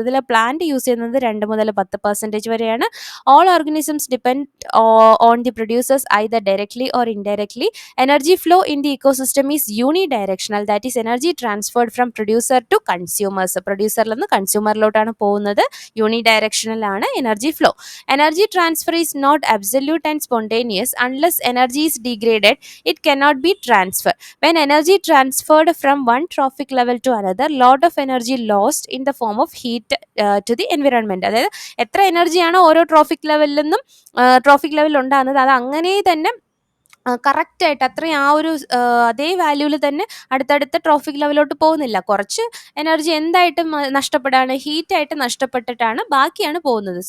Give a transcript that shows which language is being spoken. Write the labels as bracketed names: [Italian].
[Malayalam] ഇതിൽ plant use ചെയ്യുന്നത് 2 മുതൽ 10% വരെയാണ്. [English] All organisms depend on the producers either directly or indirectly. Energy flow in the ecosystem is unidirectional, that is energy transferred from producer to consumers. [Malayalam] പ്രൊഡ്യൂസറിൽ നിന്ന് കൺസ്യൂമറിലോട്ടാണ് പോകുന്നത്. Unidirectional ആണ് energy flow. [English] Energy transfer is not absolute and spontaneous. Unless energy is degraded, it cannot be transferred. When energy transferred from one trophic level to another, lot of energy lost in the form of heat to the environment. [Malayalam] അതായത് എത്ര എനർജിയാണ് ഓരോ trophic ലെവലിൽ നിന്നും trophic ലെവലിൽ ഉണ്ടാകുന്നത്, അത് അങ്ങനെ തന്നെ കറക്റ്റായിട്ട് അത്രയും അതേ വാല്യൂവിൽ തന്നെ അടുത്തടുത്ത ട്രോഫിക് ലെവലിലോട്ട് പോകുന്നില്ല. കുറച്ച് എനർജി എന്തായിട്ടും നഷ്ടപ്പെടാണ്, ഹീറ്റായിട്ട് നഷ്ടപ്പെട്ടിട്ടാണ് ബാക്കിയാണ് പോകുന്നത്.